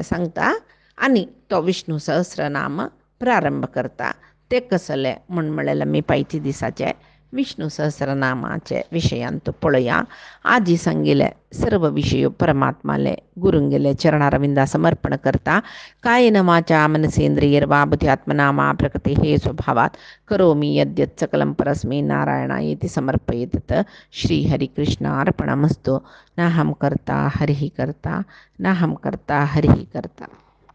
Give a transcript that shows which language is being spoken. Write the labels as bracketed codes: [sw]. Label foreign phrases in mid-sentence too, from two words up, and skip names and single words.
[kok] सांगता आनी तो विष्णू सहस्रनाम प्रारंभ करता ते कसले म्हूण म्हळ्यार आमी पायती दिसाचे विष्णू सहस्रनामाचे विशयांत पळया आजी सांगिल्ले सर्व विषय परमात्माले गुरुंगेले चरणारविंदा समर्पण करता [sa] कायेन वाचा मनसेंद्रियर्वा बुद्ध्यात्मना मा प्रकृतेः स्वभावात् करोमि यद्यत् सकलं परस्मै नारायणायेति समर्पयेत् श्रीहरिकृष्णार्पणमस्तु नाहं कर्ता हरिः कर्ता नाहं कर्ता हरिः कर्ता।